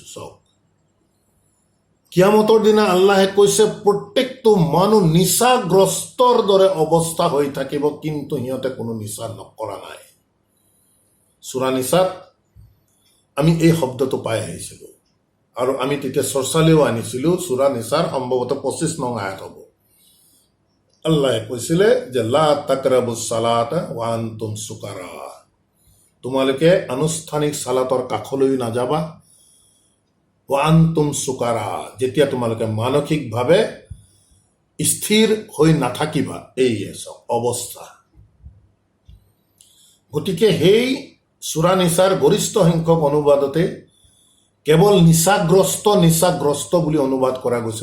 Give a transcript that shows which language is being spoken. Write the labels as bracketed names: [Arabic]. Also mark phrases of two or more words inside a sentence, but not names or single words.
[Assamese] চাওক, কিয়ামতৰ দিনা আল্লাহে কৈছে প্ৰত্যেকটো মানুহ নিচাগ্ৰস্তৰ দৰে অৱস্থা হৈ থাকিব, কিন্তু সিহঁতে কোনো নিচা নকৰা নাই। সূৰা নিসাত আমি এই শব্দটো পাই আহিছিলোঁ, আৰু আমি তেতিয়া চৰ্চালৈও আনিছিলোঁ। সূৰা নিসাৰ সম্ভৱতঃ 25 নং আয়াত হ'ব। আল্লাহে কৈছিলে যে [Arabic] لا تقربوا الصلاة وأنتم سكارى, [Assamese] তোমালোকে আনুষ্ঠানিক সালাতৰ কাষলৈ নাযাবা। [Arabic] وأنتم سكارى, [Assamese] যেতিয়া তোমালোকে মানসিকভাৱে স্থিৰ হৈ নাথাকিবা, এই অৱস্থা। গতিকে সেই সূৰা নিসাৰ গৰিষ্ঠ সংখ্যক অনুবাদতে কেৱল নিচাগ্ৰস্ত বুলি অনুবাদ কৰা গৈছে।